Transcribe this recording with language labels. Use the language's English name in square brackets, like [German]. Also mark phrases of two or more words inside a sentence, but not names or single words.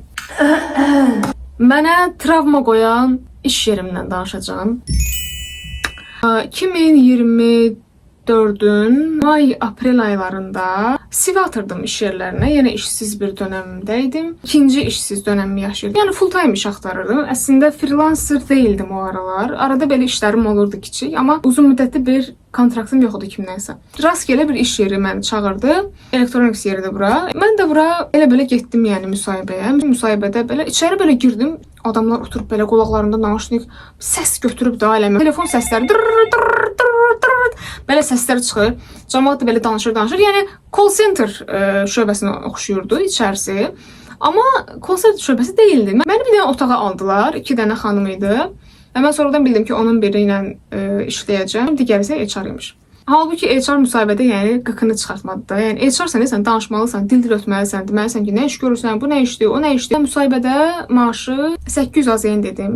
[Azerbaijani] Mənə travma qoyan iş yerimdən danışacağam. 2024-ün may-aprel aylarında CV atırdım iş yerlərinə. Yenə işsiz bir dönəmdəydim. İkinci işsiz dönəmimi yaşayırdım. Yəni [English] full time [Azerbaijani] iş axtarırdım. Əslində freelancer deyildim o aralar. Arada belə işlərim olurdu kiçik, amma uzun müddətli bir kontraktım yox idi kimdənsə. Rastgele bir iş yeri məni çağırdı. Elektroniks yeridir bura. Mən də bura elə-belə getdim, yəni müsahibəyə. Müsahibədə belə içəri belə girdim. Adamlar oturub belə qulaqlarında nauşnik səs götürüb də aləmə. Telefon səsləri belə səslər çıxır. Cəmaət də belə danışır. Yəni [English] call center [Azerbaijani] şöbəsinə oxşuyurdu içərisi. Amma [English] call center [Azerbaijani] şöbəsi deyildi. Məni bir dənə otağa aldılar. 2 dənə xanım idi. Və mən sonradan bildim ki, onun biri ilə işləyəcəm. Digəri isə HR imiş. Halbuki HR müsahibədə yəni qıqını çıxartmadı da. Yəni HR sən danışmalısan, dil ötməlisən, deməlisən ki, nə iş görürsən, bu nə işdir, o nə işdir. Müsahibədə maaşı 800 azayın dedim.